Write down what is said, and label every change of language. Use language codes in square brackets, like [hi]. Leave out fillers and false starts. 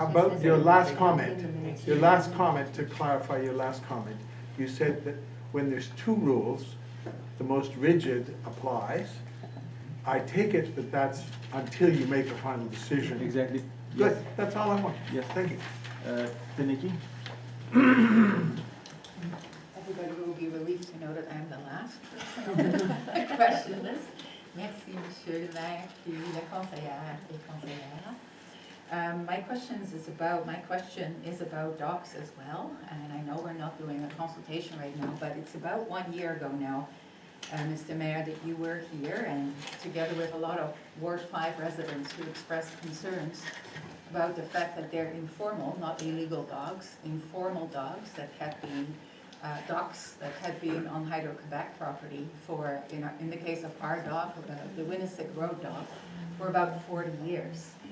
[en] about your last comment. Your last comment, to clarify your last comment, you said that when there's 2 rules, the most rigid applies. I take it that that's until you make a final decision. Exactly. Good, Yes. that's all I want. Yes. Thank you. Taniki? Everybody will be relieved to know that I'm the last person on the question list. [fr] Merci, Monsieur le Maire, puis la conseillère et conseillère. [en] My question is about docks as well, and I know we're not doing a consultation right now, but it's about 1 year ago now, Mr. Mayor, that you were here, and together with a lot of Ward 5 residents who expressed concerns about the fact that they're informal, not illegal dogs, informal dogs that had been, docks that had been on Hydro-Quebec property for, in the case of our dog, the Winnesick Road dog, for about 40 years.